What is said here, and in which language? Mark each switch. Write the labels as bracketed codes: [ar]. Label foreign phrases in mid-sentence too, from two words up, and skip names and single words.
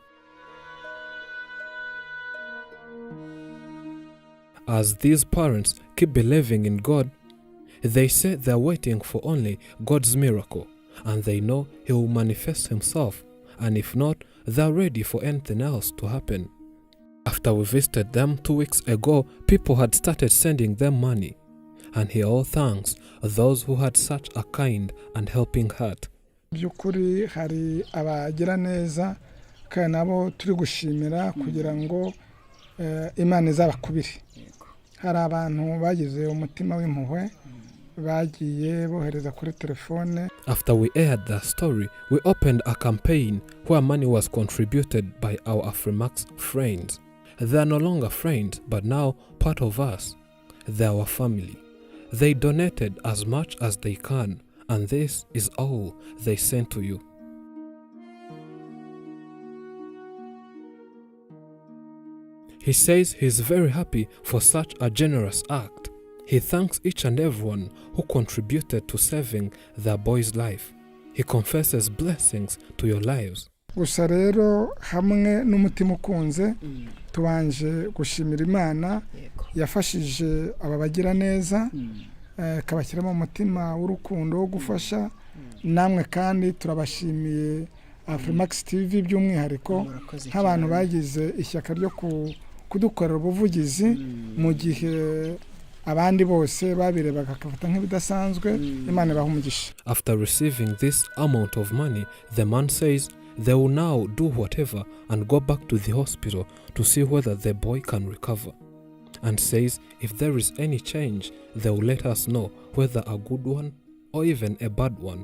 [en] As these parents keep believing in God, they say they're waiting for only God's miracle, and they know He will manifest Himself, and if not, they're ready for anything else to happen. After we visited them 2 weeks ago, people had started sending them money, and He all thanks those who had such a kind and helping heart. [rw] Byukuri hari abagira neza kandi nabo turi gushimira kugira ngo Imana izabakubire. Hari abantu bagize umutima w'impuhwe bagiye bohereza kuri telefone. [en] After we aired the story, we opened a campaign where money was contributed by our Afrimax friends. They are no longer friends, but now part of us. They are our family. They donated as much as they can, and this is all they sent to you. He says he's very happy for such a generous act. He thanks each and everyone who contributed to saving their boy's life. He confesses blessings to your lives. [rw] Gusa rero hamwe n'umutima ukunze tubanje gushimira Imana yafashije aba bagira neza kabashyiramo umutima w'urukundo wo gufasha. Namwe kandi turabashimiye Afrimax TV by'umwihariko nk'abantu bagize ishyaka ryo kudukorera ubuvugizi mu gihe abandi bose babirebaga akafata nk'ibidasanzwe. Imana ibahe umugisha. [en] After receiving this amount of money, the man says they will now do whatever and go back to the hospital to see whether the boy can recover, and says if there is any change, they will let us know, whether a good one or even a bad one.